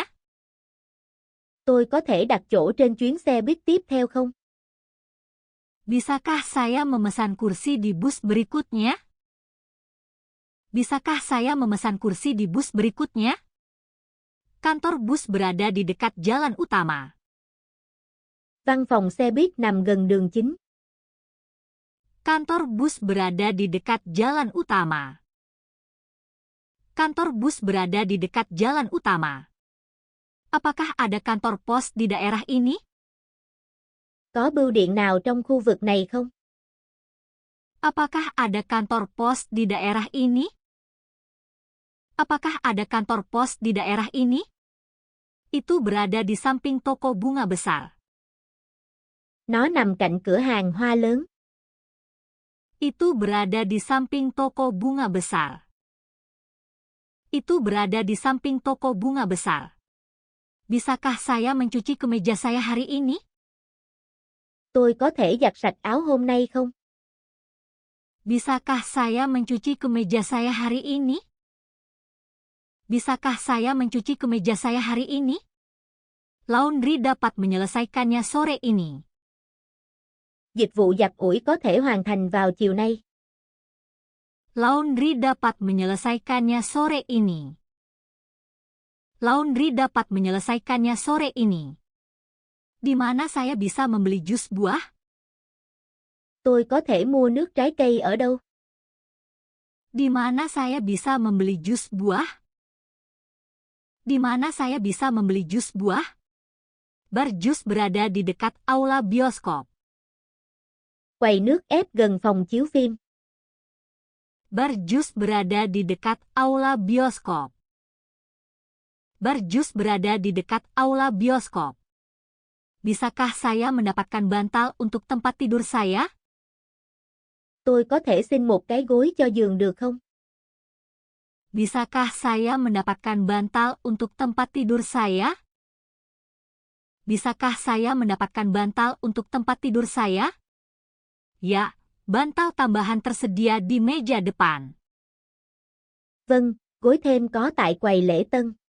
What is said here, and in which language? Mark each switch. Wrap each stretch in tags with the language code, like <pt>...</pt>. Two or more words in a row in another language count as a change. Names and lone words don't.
<vi>Tôi có thể đặt chỗ trên chuyến xe buýt tiếp theo không?</vi> <id>Bisakah saya memesan kursi di bus berikutnya? Bisakah saya memesan kursi di bus berikutnya? Kantor bus berada di dekat jalan utama.</id> <vi>Văn phòng xe buýt nằm gần đường chính.</vi> <id>Kantor bus berada di dekat jalan utama. Kantor bus berada di dekat jalan utama. Apakah ada kantor pos di daerah ini?</id> <vi>Có bưu điện nào trong khu vực này không?</vi> <id>Apakah ada kantor pos di daerah ini? Apakah ada kantor pos di daerah ini? Itu berada di samping toko bunga besar.</id> <vi>Nó nằm cạnh cửa hàng hoa lớn.</vi> <id>Itu berada di samping toko bunga besar. Itu berada di samping toko bunga besar. Bisakah saya mencuci kemeja saya hari ini?</id> <vi>Tôi có thể giặt sạch áo hôm nay không?</vi> <id>Bisakah saya mencuci kemeja saya hari ini? Bisakah saya mencuci kemeja saya hari ini? Laundry dapat menyelesaikannya sore ini.</id> <vi>Dịch vụ giặt ủi có thể hoàn thành vào chiều nay.</vi> <id>Laundry dapat menyelesaikannya sore ini. Laundry dapat menyelesaikannya sore ini. Di mana saya bisa membeli jus buah?</id> <vi>Tôi có thể mua nước trái cây ở đâu?</vi> <id>Di mana saya bisa membeli jus buah? Di mana saya bisa membeli jus buah? Bar jus berada di dekat aula bioskop.</id> <vi>Quầy nước ép gần phòng chiếu phim.</vi> <id>Bar jus berada di dekat aula bioskop. Bar jus berada di dekat aula bioskop. Bisakah saya mendapatkan bantal untuk tempat tidur saya?</id> <vi>Tôi có thể xin một cái gối cho giường được không?</vi> <id>Bisakah saya mendapatkan bantal untuk tempat tidur saya? Bisakah saya mendapatkan bantal untuk tempat tidur saya? Ya, bantal tambahan tersedia di meja depan.</id> <vi>Vâng, gối thêm có tại quầy lễ tân.</vi>